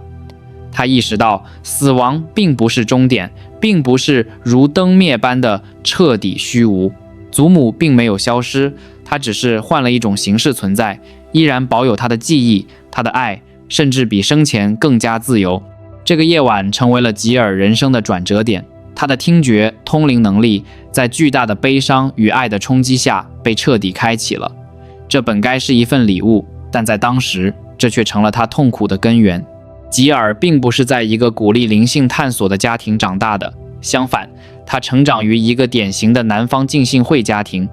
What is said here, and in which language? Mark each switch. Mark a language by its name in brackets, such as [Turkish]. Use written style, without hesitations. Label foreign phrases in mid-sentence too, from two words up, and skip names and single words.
[Chinese] 他意識到，死亡並不是終點，並不是如燈滅般的徹底虛無。祖母並沒有消失，她只是換了一種形式存在，依然保有她的記憶，她的愛，甚至比生前更加自由。這個夜晚成為了吉爾人生的轉折點，他的聽覺、通靈能力在巨大的悲傷與愛的衝擊下被徹底開啟了。這本該是一份禮物，但在當時，這卻成了他痛苦的根源。吉爾並不是在一個鼓勵靈性探索的家庭長大的，相反，他成長於一個典型的南方浸信會家庭。